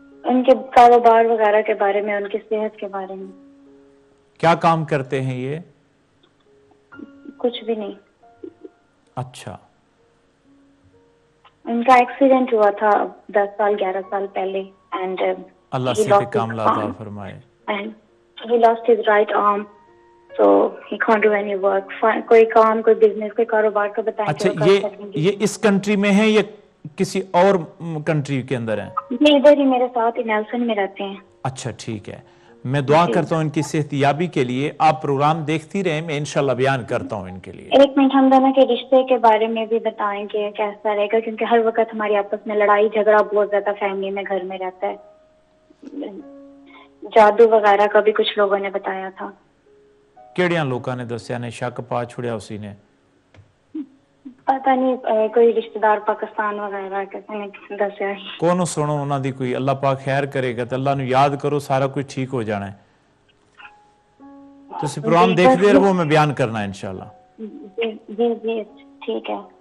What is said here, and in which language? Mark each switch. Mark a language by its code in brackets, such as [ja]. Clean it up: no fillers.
[ur] ان کے کاروبار وغیرہ کے بارے میں, ان کی صحت کے بارے میں. کیا کام کرتے ہیں یہ؟ کچھ بھی نہیں. اچھا. ان کا ایکسیڈنٹ ہوا تھا 10 سال 11 سال پہلے اینڈ اللہ صحت کاملہ عطا فرمائے. [en] and he lost his right arm So he can't do any work. [ur] کوئی کام, کوئی بزنس, کوئی کاروبار کا بتائیں. اچھا یہ اس کنٹری میں ہے یا کسی اور کنٹری کے اندر ہیں؟ یہ ادھر ہی میرے ساتھ ہی نیلسن میں رہتے ہیں. اچھا ٹھیک ہے, میں دعا کرتا ہوں ان کی صحت یابی کے لیے. آپ پروگرام دیکھتی رہیں, میں انشاءاللہ بیان کرتا ہوں ان کے لیے. ایک منٹ, ہم دونوں کے رشتے کے بارے میں بھی بتائیں کہ کیسا رہے گا, کیونکہ ہر وقت ہماری آپس میں لڑائی جھگڑا بہت زیادہ فیملی میں گھر میں رہتا ہے. جادو وغیرہ کا بھی کچھ لوگوں نے بتایا تھا. [pa] کیڑیاں لوکاں نے دسیا نے شک پا چھڑیا اسی نے؟ [ur] پتہ نہیں, کوئی رشتہ دار پاکستان وغیرہ کہتے ہیں دسیا. [pa] کونوں سنو انہاں دی کوئی, اللہ پاک خیر کرے گا تو اللہ نو یاد کرو, سارا کچھ ٹھیک ہو جانا ہے. تو اسی پروگرام دیکھ دے رہو, میں بیان کرنا ہے انشاءاللہ. [ur] جی جی جی ٹھیک ہے